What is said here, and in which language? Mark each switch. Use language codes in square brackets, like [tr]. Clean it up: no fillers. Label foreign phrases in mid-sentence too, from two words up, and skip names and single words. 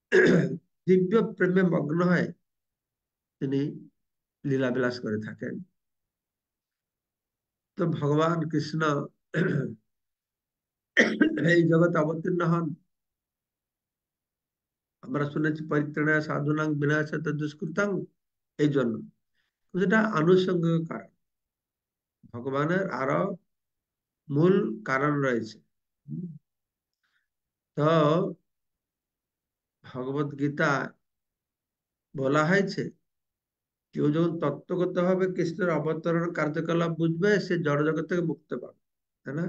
[bn] দিব্য প্রেমে মগ্ন হয় তিনি লীলা বিলাস করে থাকেন। তো ভগবান কৃষ্ণ এই জগতে অবতীর্ণ হন, আমরা শুনেছি [sa] পরিত্রাণায় সাধুনাং বিনাশায় দুষ্কৃতাং, [bn] এই জন্য। যেটা আনুষঙ্গিক কারণ, ভগবানের আরো মূল কারণ রয়েছে। তো ভগবত গীতা বলা হয়েছে, কেউ যখন তত্ত্বগত ভাবে কৃষ্ণের অবতরণ কার্যকলাপ বুঝবে, সে জড় জগৎ থেকে মুক্তি পাবে, তাই না?